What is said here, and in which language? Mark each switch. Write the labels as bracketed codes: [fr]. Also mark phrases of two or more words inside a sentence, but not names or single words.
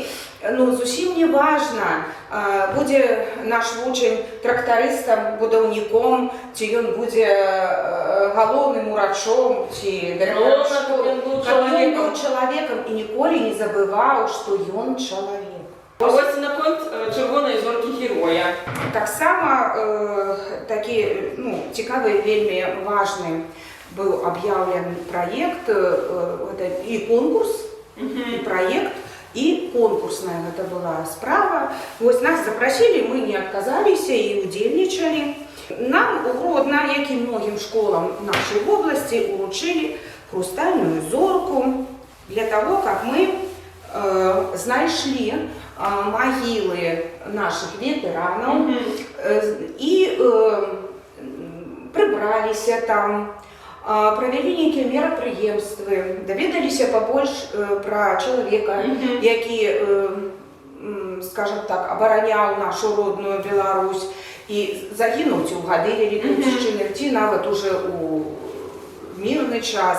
[be] Ну, зусім не важна, будзе наш вучань трактарыстам, будаўніком, ці ён будзе галоўным урачом, ці ён быў чалавекам і ніколі не забываў, што ён чалавек. А вось наконт чырвонай зоркі героя. Таксама такі, ну, цікавы, вельмі важны быў аб'яўлены праект, і конкурс, [ru] и проект, и конкурсная это была справа. Вот нас запросили, мы не отказались и удельничали. Нам у Гродно, як и многим школам нашей области, уручили хрустальную зорку для того, как мы знайшли могилы наших ветеранов и прибрались там. Провели некие [be] мерапрыемствы, даведаліся [ru] побольш про человека, [be] які, [ru] скажем так, [be] абараняў нашу родную Беларусь і загінуў ці ў гады [ru] Великай Отечественной, [be] ці нават [ru] уже у мирный час.